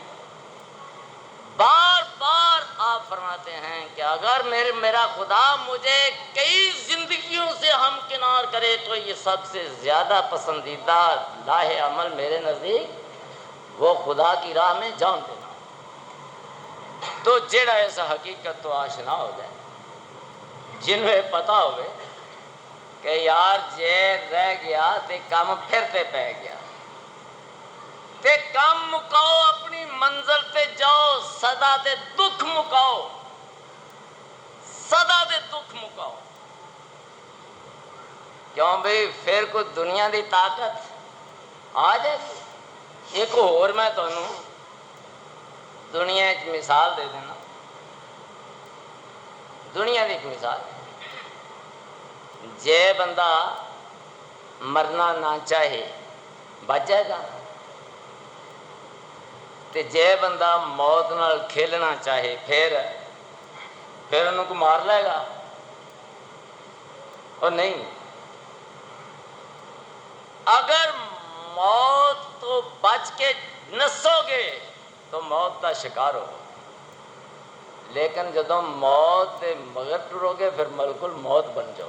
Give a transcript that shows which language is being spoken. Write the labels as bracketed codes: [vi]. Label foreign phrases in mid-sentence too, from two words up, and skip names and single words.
[ur] بار بار آپ فرماتے ہیں کہ اگر میرا خدا مجھے کئی زندگیوں سے ہم کنار کرے تو یہ سب سے زیادہ پسندیدہ لاہ عمل میرے نزدیک وہ خدا کی راہ میں جان دینا. [pa] تو جیڑا ایسا حقیقت تو آشنا ہو جائے، جنہیں پتا ہوئے کہ یار جے رہ گیا تے کام پھر تے پہ گیا، تے کام مکاؤ، اپنی منزل تے جاؤ، صدا تے دکھ مکاؤ، صدا تے دکھ مکاؤ. کیوں بھئی پھر کوئی دنیا دی طاقت آ جائے. ایک اور میں تانوں دنیا ایک مثال دے دینا. دنیا کی ایک مثال، جے بندہ مرنا نہ چاہے بچ جائے گا، تے جے بندہ موت نال کھیلنا چاہے پھر انہوں کو مار لے گا. اور نہیں، اگر موت تو بچ کے نسو گے تو موت کا شکار ہو، لیکن جدو موت دے مگر ٹرو گے پھر [ar] ملک الموت [pa] بن جاؤ.